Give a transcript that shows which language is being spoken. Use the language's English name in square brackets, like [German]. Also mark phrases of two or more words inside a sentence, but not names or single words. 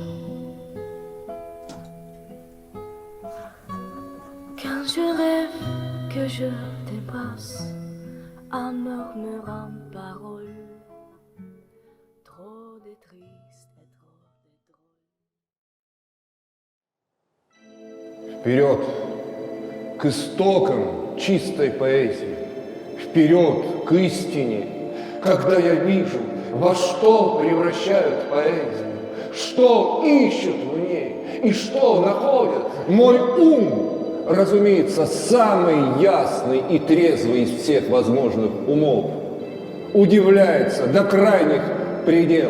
[French] Quand je rêve que je t'embrasse en murmurant paroles, trop de triste et trop de drôle. [Russian] Вперед к истокам чистой поэзии, вперед к истине, когда я вижу, во что превращают поэзию, что ищут в ней и что находят. Мой ум, разумеется, самый ясный и трезвый из всех возможных умов, удивляется до крайних пределов.